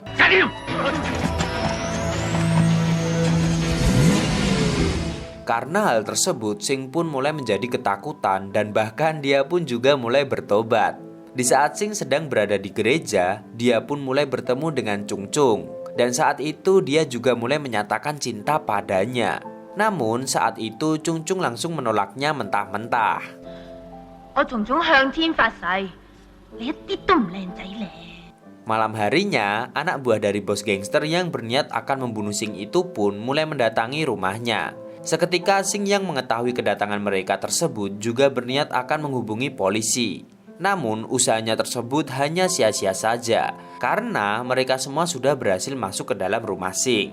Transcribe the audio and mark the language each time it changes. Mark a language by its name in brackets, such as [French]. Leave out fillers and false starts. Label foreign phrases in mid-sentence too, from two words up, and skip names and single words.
[Indonesian] Karena hal tersebut Sing pun mulai menjadi ketakutan dan bahkan dia pun juga mulai bertobat. Di saat Sing sedang berada di gereja, dia pun mulai bertemu dengan Chung Chung. Dan saat itu dia juga mulai menyatakan cinta padanya. Namun saat itu Chung Chung langsung menolaknya mentah-mentah. [Cantonese] 我仲總向天發誓，你一啲都唔靚仔咧。 [Indonesian] Malam harinya, anak buah dari bos gangster yang berniat akan membunuh Sing itu pun mulai mendatangi rumahnya. Seketika Sing yang mengetahui kedatangan mereka tersebut juga berniat akan menghubungi polisi. Namun usahanya tersebut hanya sia-sia saja karena mereka semua sudah berhasil masuk ke dalam rumah Sing.